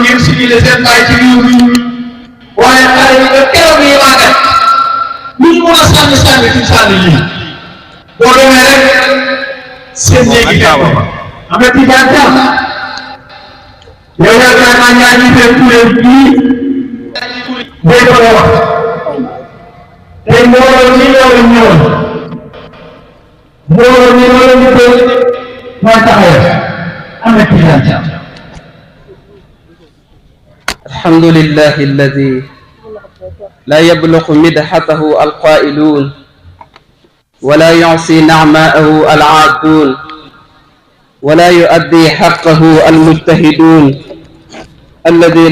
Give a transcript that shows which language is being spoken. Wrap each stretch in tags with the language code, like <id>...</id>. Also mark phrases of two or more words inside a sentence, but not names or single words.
<wo>ngeen sigilé seen baay ci réew mi waaye xale yi ba keroog yi màggat lu ñu mën a sànni ci sànni lii boo demee rek seen néegi fekk Ahmed Tidiane Thiam yow yaakaar naa ñaar ñi fee kuréel bii day ko wax tey mbooloo ñi loolu ñëwoon mbooloo ñi loolu ñu koy mooy taxawee Ahmed Tidiane Thiam</wo> <ar>الحمد لله الذي لا يبلغ مدحته القائلون ولا يعصي نعماءه العادون ولا يؤدي حقه المجتهدون الذي</ar>